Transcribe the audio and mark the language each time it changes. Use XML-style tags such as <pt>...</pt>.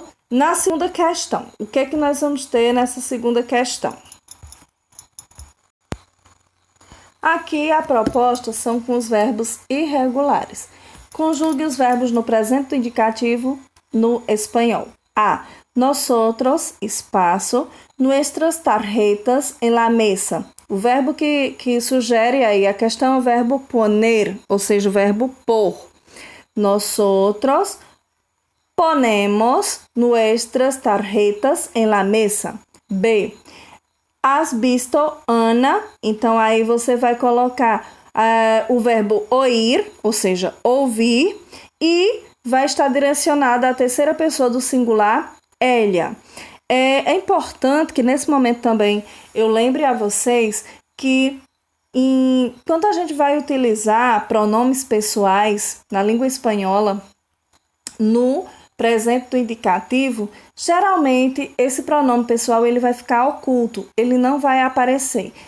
<pt>Na segunda questão. O que é que nós vamos ter nessa segunda questão? Aqui a proposta são com os verbos irregulares. Conjugue os verbos no presente indicativo no espanhol. A.</pt> <es>Nosotros,</es> <pt>espaço,</pt> <es>nuestras tarjetas en la mesa.</es> <pt>O verbo que sugere aí a questão é o verbo poner, ou seja, o verbo pôr.</pt> <es>Nosotros ponemos nuestras tarjetas en la mesa. B. Has visto Ana?</es> <pt>Então, aí você vai colocar o verbo oír, ou seja, ouvir, e vai estar direcionada à terceira pessoa do singular, ella. É importante que nesse momento também eu lembre a vocês que quando a gente vai utilizar pronomes pessoais na língua espanhola, no presente do indicativo, geralmente esse pronome pessoal ele vai ficar oculto, ele não vai aparecer.</pt>